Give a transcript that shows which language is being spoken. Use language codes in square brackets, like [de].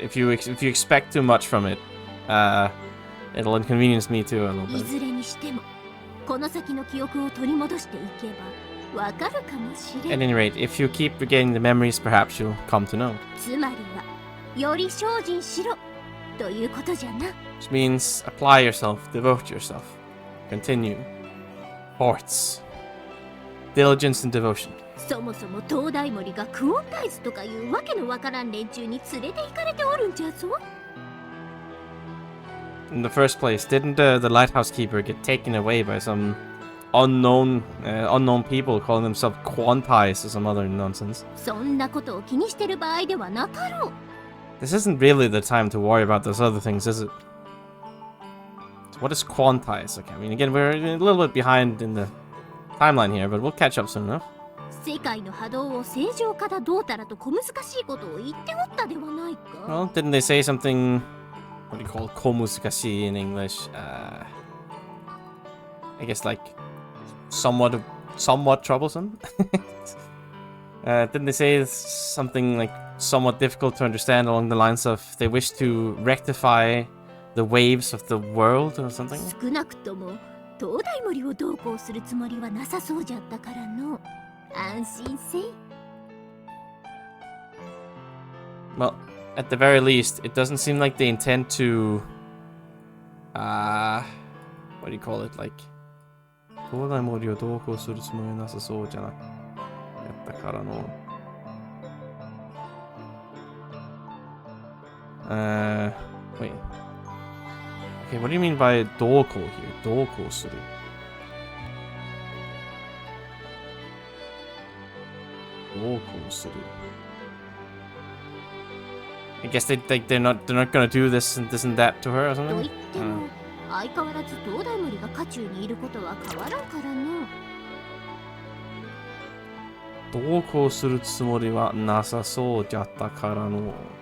[en] If you expect too much from it, it'll inconvenience me too a little [ja] い [en] bit. [ja] ずれにしても、この先の記憶を取り戻していけば、わかるかもしれ [en] At [ja] ん。 [en] any rate, if you keep regaining the memories, perhaps you'll come to know. [ja] つまりは、より精進しろということじゃな。 [en] Which means apply yourself, devote yourself, continue. Forts. Diligence and devotion. [ja] そもそも東大森がクオンタイズとかいうわけのわからん連中に連れて行かれておるんじゃぞ。 [en] In the first place, didn't the lighthouse keeper get taken away by some unknown people calling themselves quantized or some other nonsense. [ja] そんなことを気にしてる場合ではなかろう。 [en] This isn't really the time to worry about those other things, is it? So what is quantized? Okay, I mean, again, we're a little bit behind in the timeline here, but we'll catch up soon enough. [ja] 世界の波動を正常化だどうたらと小難しいことを言っておったではないか。 [en] Well, didn't they say something? What do you call it? Komusukashi in English? I guess like somewhat troublesome. Didn't they say something like somewhat difficult to understand along the lines of they wish to rectify the waves of the world or something? [ja] 少なくとも東大森をどうこうするつもりはなさそうじゃったからの。安心せい。 [en] Well, at the very least, it doesn't seem like they intend to what do you call it? Like [ja] 東大森をどうこうするつもりはなさそうじゃなかったからの。 [en] Wait. Okay, what do you mean by どうこう here? [ja] どうこうする。どうこうする。 [en] I guess they're not gonna do this and that to her or [ja] と [en] something? [ja] 言っても、相変わらず東大森が渦中にいることは変わらんからの。どうこうするつもりはなさそうじゃったからの。